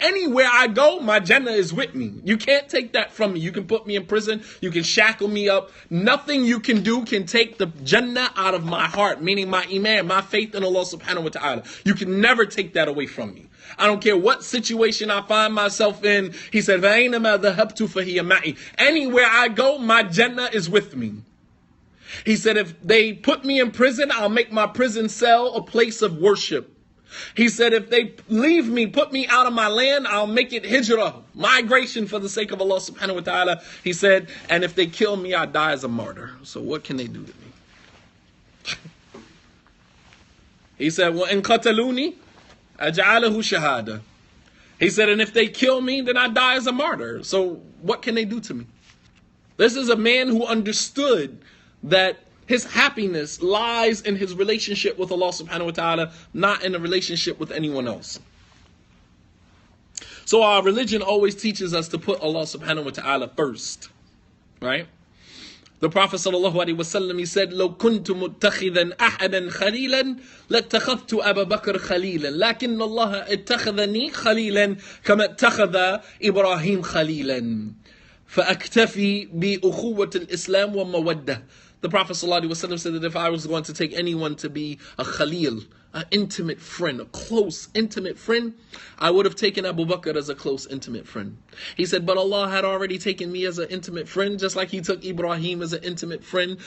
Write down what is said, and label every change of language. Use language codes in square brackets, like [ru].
[en] Anywhere I go, my Jannah is with me. You can't take that from me. You can put me in prison. You can shackle me up. Nothing you can do can take the Jannah out of my heart, meaning my iman, my faith in Allah subhanahu wa ta'ala. You can never take that away from me. I don't care what situation I find myself in. He said, [ar] فأينما ذهبت فهي معي. [en] Anywhere I go, my Jannah is with me. He said, if they put me in prison, I'll make my prison cell a place of worship. He said, if they leave me, put me out of my land, I'll make it hijrah, migration for the sake of Allah subhanahu wa ta'ala. He said, and if they kill me, I die as a martyr. So what can they do to me? He said, well, [ar] in qataluni, aj'alahu shahada. [en] He said, and if they kill me, then I die as a martyr. So what can they do to me? This is a man who understood that His happiness lies in his relationship with Allah subhanahu wa ta'ala, not in a relationship with anyone else. So our religion always teaches us to put Allah subhanahu wa ta'ala first, right? The Prophet sallallahu alaihi wasallam, he said, [ar] "لو كنت متخذا أحدا خليلا لاتخذت أبا بكر خليلا لكن الله اتخذني خليلا كما اتخذ إبراهيم خليلا فأكتفي بأخوة الإسلام ومودة." [en] The Prophet ﷺ said that if I was going to take anyone to be a Khalil, an intimate friend, a close, intimate friend, I would have taken Abu Bakr as a close, intimate friend. He said, but Allah had already taken me as an intimate friend, just like He took Ibrahim as an intimate friend.